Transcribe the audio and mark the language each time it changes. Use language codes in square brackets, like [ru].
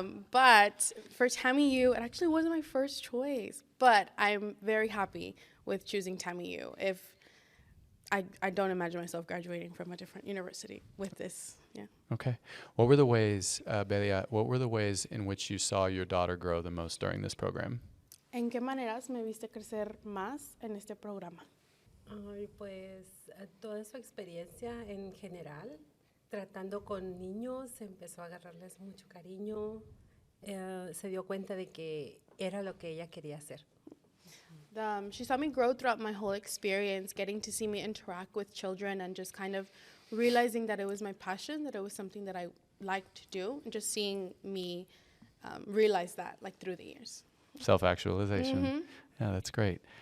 [en] But for TAMIU, it actually wasn't my first choice, but I'm very happy with choosing TAMIU. If I don't imagine myself graduating from a different university with this. Yeah. Okay. What were the ways, Belia, what were the ways in which you saw your daughter grow the most during this program? [es] ¿En qué maneras me viste crecer más en este programa? Ay, pues toda su experiencia en general, tratando con niños, empezó a agarrarles mucho cariño, se dio cuenta de que era lo que ella quería hacer. [en] She saw me grow throughout my whole experience, getting to see me interact with children and just kind of realizing that it was my passion, that it was something that I liked to do, and just seeing me realize that like through the years. Self-actualization. Yeah, that's great.